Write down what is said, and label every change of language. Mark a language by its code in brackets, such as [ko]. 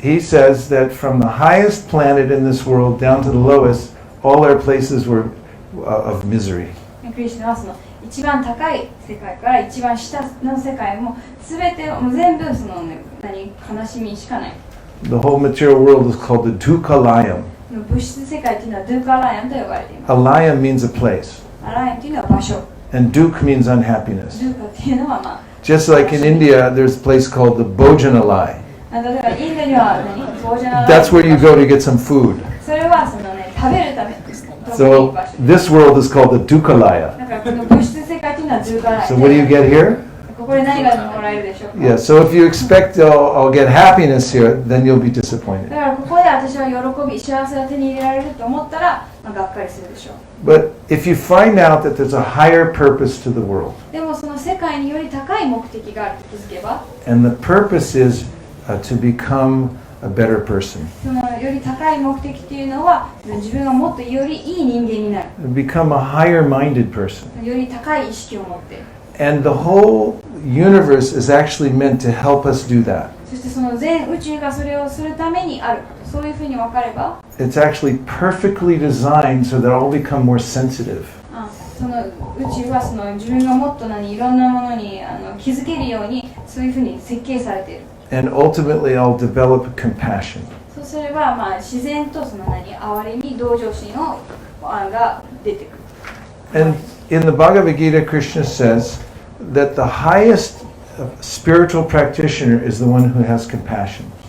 [en] He says that from the highest planet in this world down to the lowest, all our places were of misery. [ja] クリシュナはその一番高い世界から一番下の世界も全て全部その、悲しみしかない。 [en] The whole material world is called the Dukkha Layam. [ja] 物質世界というのはドゥーカラヤンと呼ばれています。 [en] A layam means a place, [ja] アラヤンというのは場所。 [en] and duk means unhappiness. [ja] ドゥーカっていうのは [en] Just like in India, there's a place called the Bhojanalaya. [ja] 例えばインドにはボージャナラ [en] That's where you go to get some food. [ja] それはその食べるため。 [en] So this world is called the Dukkalaya. [ja] だからこの物質世界というのはドゥーカラヤン。 [en] So what do you get here? [ja] ここで何がもらえるでしょうか。 [en] Yeah, so if you expect I'll get happiness here, then you'll be [ja] だ [en] disappointed. [ja] からここで私は喜び、幸せを手に入れられると思ったら、がっかりするでしょう。 [en] But if you find out that there's a higher purpose to the world, [ja] でもその世界により高い目的があると気づけば、 [en] and the purpose is to become a better person, [ja] そのより高い目的というのは、自分がもっとよりいい人間になる。 [en] become a higher-minded person. [ja] より高い意識を持って。 [en] And the whole universe is actually meant to help us do that. [ja] そしてその全宇宙がそれをするためにある。そういうふうに分かれば、 [en] It's actually perfectly designed so that all become more sensitive. [ja] その宇宙はその自分がもっといろんなものに気づけるようにそういうふうに設計されている。 [en] And ultimately, I'll develop compassion. [ja] そうすれば、自然とその哀れみ、同情心が出てくる。 [en] And in the Bhagavad Gita, Krishna says that the highest spiritual practitioner is the one who has compassion.